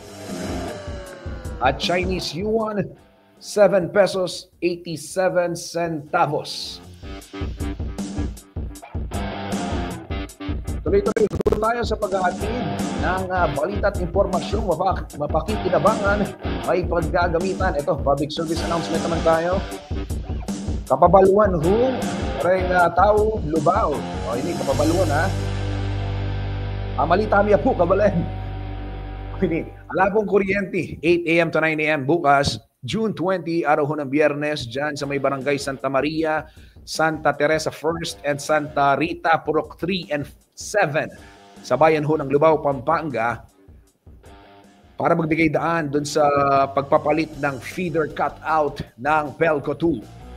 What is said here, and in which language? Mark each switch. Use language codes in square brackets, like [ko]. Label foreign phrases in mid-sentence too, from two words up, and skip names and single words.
[tl] At Chinese yuan, 7 pesos 87 centavos. Tuloy-tuloy tayo sa pag-aatid ng balita at impormasyong mapakikinabangan, may paggagamitan. Ito, [en] public service announcement [tl] naman tayo. [pam] Kapabaluan ho, kareng tao, Lubao. O, ini kapabaluan ha. Malita miya po, kabalen. Ini, alapong kuryente, 8 a.m. to 9 a.m. [tl] bukas, June 20, araw ho ng Biyernes, dyan sa may barangay Santa Maria, Santa Teresa 1st, and Santa Rita, Purok 3 and 7. Sa bayan ho ng Lubao, Pampanga, para magbigay daan dun sa pagpapalit ng [en] feeder cutout [tl] ng Pelco 2.